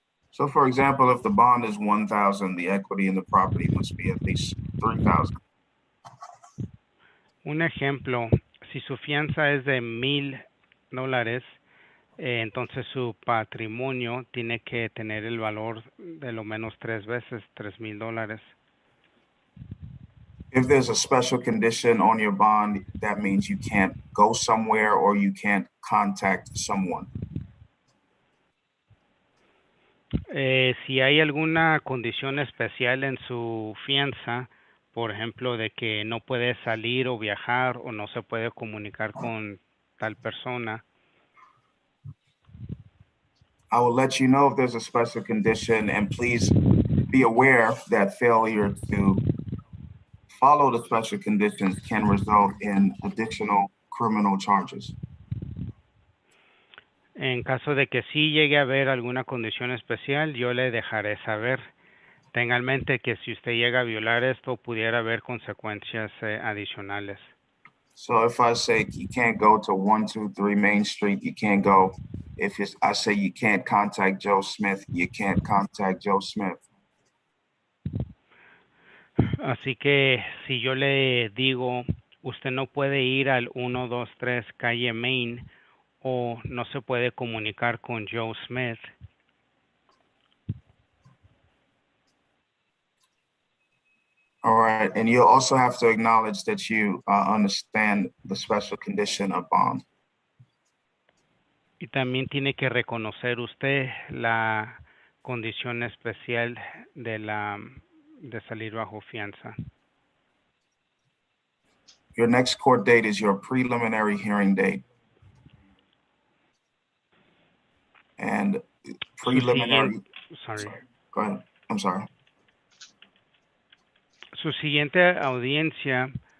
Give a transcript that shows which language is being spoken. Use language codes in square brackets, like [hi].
[en] So for example, if the bond is 1,000, the equity in the property must be at least 3,000. [es] Un ejemplo, si su fianza es de $1,000, entonces su patrimonio tiene que tener el valor de lo menos 3 veces, $3,000. [en] If there's a special condition on your bond, that means you can't go somewhere or you can't contact someone. [es] Si hay alguna condición especial en su fianza, por ejemplo, de que no puede salir o viajar o no se puede comunicar con tal persona, [en] I will let you know if there's a special condition, and please be aware that failure to follow the special conditions can result in additional criminal charges. [es] en caso de que sí llegue a haber alguna condición especial, yo le dejaré saber. Tenga en mente que si usted llega a violar esto, pudiera haber consecuencias adicionales. [en] So if I say you can't go to 123 Main Street, you can't go. If I say you can't contact Joe Smith, you can't contact Joe Smith. [es] Así que si yo le digo, usted no puede ir al 123 calle Main o no se puede comunicar con Joe Smith, [en] All right, and you'll also have to acknowledge that you understand the special condition of bond. [es] y también tiene que reconocer usted la condición especial de salir bajo fianza. [en] Your next court date is your preliminary hearing date. And preliminary, go ahead, I'm sorry. [es] Su siguiente audiencia